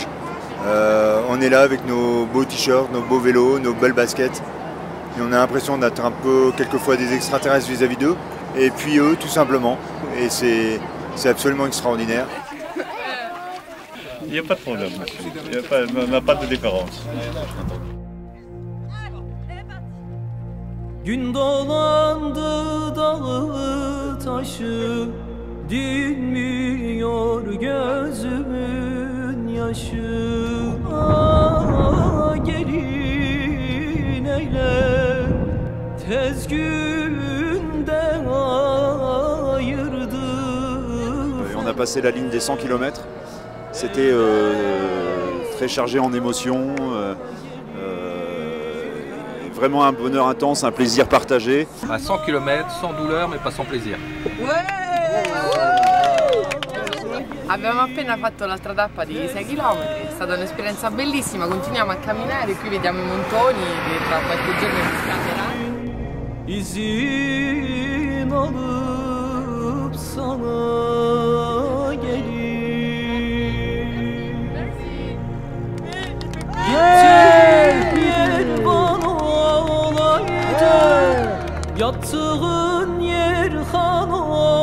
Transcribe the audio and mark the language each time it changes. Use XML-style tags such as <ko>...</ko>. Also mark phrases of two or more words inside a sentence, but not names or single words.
<fr>On est là avec nos beaux t-shirts, nos beaux vélos, nos belles baskets. Et on a l'impression d'être un peu quelquefois des extraterrestres vis-à-vis d'eux. Et puis eux, tout simplement. Et c'est absolument extraordinaire. Il n'y a pas de problème, on n'a pas de différence.</fr> <tr>Gün dolandı dağı taşı, dinmiyor gözümün yaşı. Ah, gelin eyle, tez günde ayırdı.</tr> <fr>On a passé la ligne des 100 km. C'était très chargé en émotions. Vraiment un bonheur intense, un plaisir partagé. À 100 km, sans douleur, mais pas sans plaisir.</fr> <it>Abbiamo appena fatto l'altra tappa di 6 km, è stata un'esperienza bellissima, continuiamo a camminare, qui vediamo i montoni che tra qualche giorno si scateranno.</it> <tr>İzin alıp sana gelir. Gel bana olaydı, yattığın yer han</tr>